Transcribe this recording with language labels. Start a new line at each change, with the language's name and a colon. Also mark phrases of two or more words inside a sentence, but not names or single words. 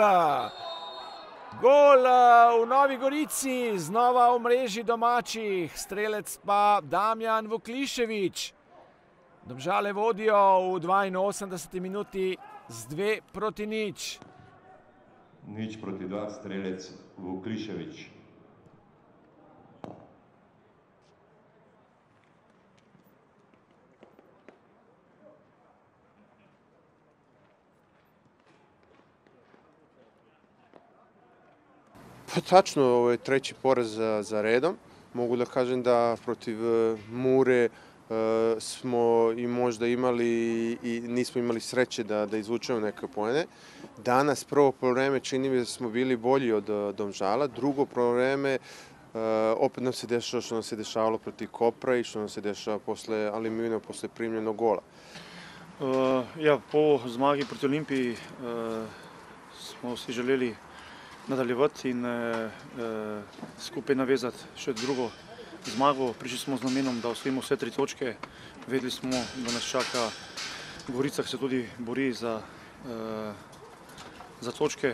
Slovenian: Gol v Novi Gorici, znova v mreži domačih, strelec pa Damjan Vuklišević. Domžale vodijo v 82. minuti z 2-0. 0-2, strelec Vuklišević.
Serbian: Tačno, ovo je 3. poraz za redom. Mogu da kažem da protiv Mure smo i možda imali i nismo imali sreće da izvučemo neke poene. Danas prvo poluvreme čini mi da smo bili bolji od Domžala. Drugo poluvreme opet nam se dešava što nam se dešavalo protiv Kopra i što nam se dešava posle Aluminija, posle primljenog gola.
Slovenian: Po zmagi proti Olimpiji smo si želeli nadaljevati in skupaj navezati še drugo zmago. Prišli smo z namenom, da osvojimo vse 3 točke. Vedeli smo, da nas čaka Gorica, ki se tudi bori za točke.